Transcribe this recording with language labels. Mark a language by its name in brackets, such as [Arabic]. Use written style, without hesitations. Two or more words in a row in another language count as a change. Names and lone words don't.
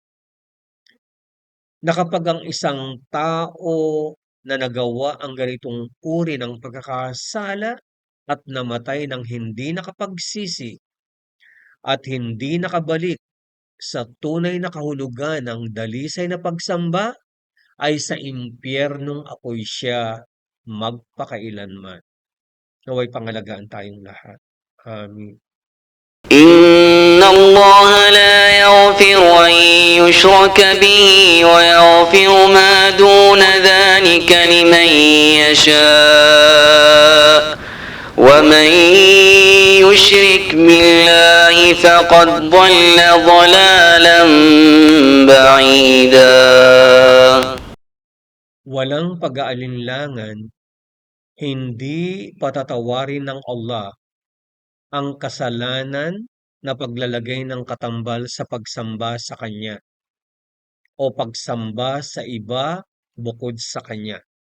[Filipino] na kapag ang isang tao na nagawa ang ganitong uri ng pagkakasala at namatay ng hindi nakapagsisi at hindi nakabalik sa tunay na kahulugan ng dalisay na pagsamba, ay sa impyernong apoy siya magpakailanman. Naway pangalagaan tayong lahat. Amin. [Arabic] إن الله لا يغفر أن يشرك به ويغفر ما دون ذلك لمن يشاء ومن يشرك بالله فقد ضل ضلالا بعيدا. [Filipino] Walang pag-aalinlangan, hindi patatawarin ng Allah ang kasalanan na paglalagay ng katambal sa pagsamba sa Kanya o pagsamba sa iba bukod sa Kanya.